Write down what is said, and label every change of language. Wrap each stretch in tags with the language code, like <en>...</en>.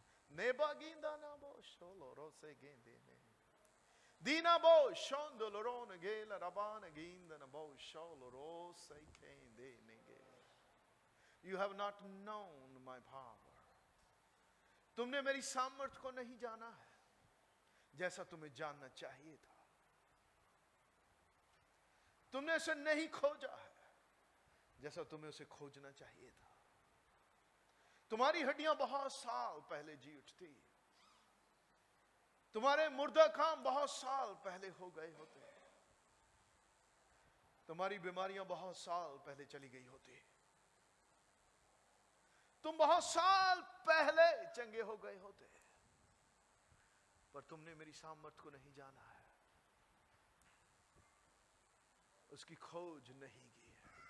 <en>नेबा गिंदा ना बो शोलोरो से गेंदे ने दीना बो शोंदोलोरो ने गेला रबान गिंदा ना बो शोलोरो से गेंदे ने गे। You have not known my power.</en> <hi>तुमने मेरी सामर्थ्य को नहीं जाना है जैसा तुम्हें जानना चाहिए था। तुमने उसे नहीं खोजा है जैसा तुम्हें उसे खोजना चाहिए था। तुम्हारी हड्डियां बहुत साल पहले जी उठती, तुम्हारे मुर्दा काम बहुत साल पहले हो गए होते, तुम्हारी बीमारियां बहुत साल पहले चली गई होती, तुम बहुत साल पहले चंगे हो गए होते, पर तुमने मेरी सामर्थ्य को नहीं जाना है, उसकी खोज नहीं की है।</hi>